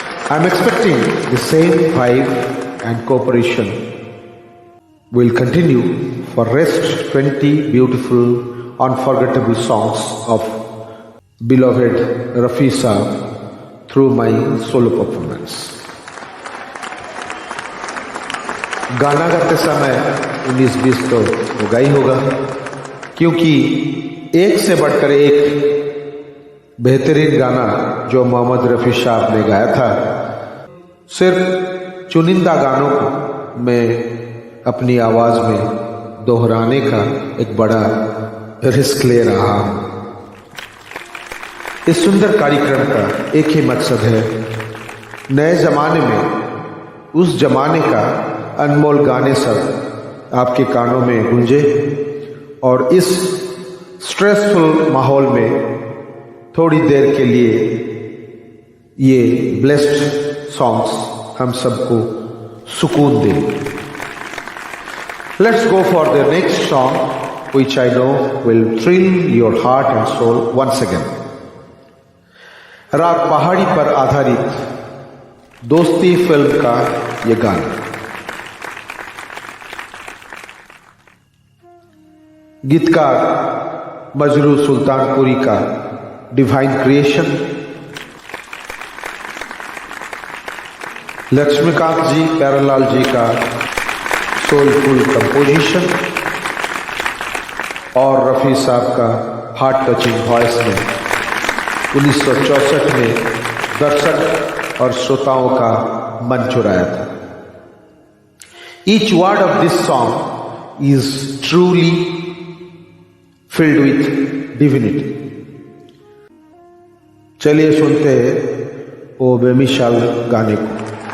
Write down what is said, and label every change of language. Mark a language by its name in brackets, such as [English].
[English] I am expecting the same vibe and cooperation will continue for rest 20 beautiful, unforgettable songs of beloved Rafi Saab through my solo performance. [Hindi] गाना गाते समय 19-20 तो होगा ही होगा, क्योंकि एक से बढ़कर एक बेहतरीन गाना जो मोहम्मद रफ़ी साहब ने गाया था, सिर्फ चुनिंदा गानों को मैं अपनी आवाज में दोहराने का एक बड़ा रिस्क ले रहा हूं। इस सुंदर कार्यक्रम का एक ही मकसद है, नए जमाने में उस जमाने का अनमोल गाने सब आपके कानों में गूंजे और इस स्ट्रेसफुल माहौल में थोड़ी देर के लिए ये ब्लेस्ड सॉन्ग्स हम सबको सुकून दें। [English] Let's go for the next song, which I know will thrill your heart and soul once again. [Hindi] राग पहाड़ी पर आधारित दोस्ती फिल्म का ये गाना। गीतकार मजरू सुल्तानपुरी का डिवाइन क्रिएशन, लक्ष्मीकांत जी प्यारेलाल जी का सोलफुल कंपोजिशन और रफ़ी साहब का हार्ट टचिंग वॉइस में 1964 में दर्शक और श्रोताओं का मन चुराया था। [English] Each word of this song is truly filled with divinity. [Hindi] चलिए सुनते हैं वो बेमिसाल गाने को।